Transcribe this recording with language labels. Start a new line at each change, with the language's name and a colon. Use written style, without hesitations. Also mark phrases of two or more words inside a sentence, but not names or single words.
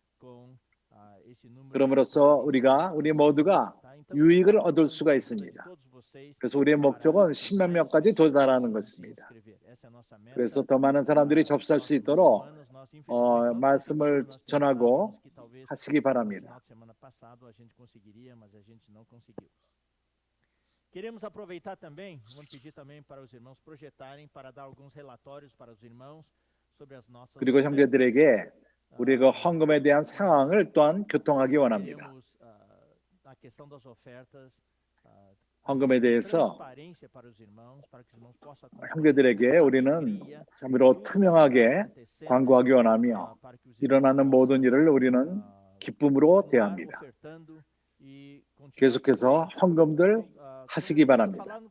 Korean: 그럼으로써 우리 모두가 유익을 얻을 수가 있습니다. 그래서 우리의 목적은 10만 명까지 도달하는 것입니다. 그래서 더 많은 사람들이 접수할 수 있도록 말씀을 전하고 하시기 바랍니다.
Portuguese: Queremos aproveitar também, vamos pedir também para os irmãos projetarem para dar alguns relatórios para os irmãos sobre as nossas.
Korean: 그리고 형제들에게 우리가 헌금에 대한 상황을 또한 교통하기 원합니다.
Portuguese: A questão das ofertas.
Korean: 헌금에 대해서 형제들에게 우리는 참으로 투명하게 광고하기 원하며, 일어나는 모든 일을 우리는 기쁨으로 대합니다. 계속해서 헌금들 하시기 바랍니다.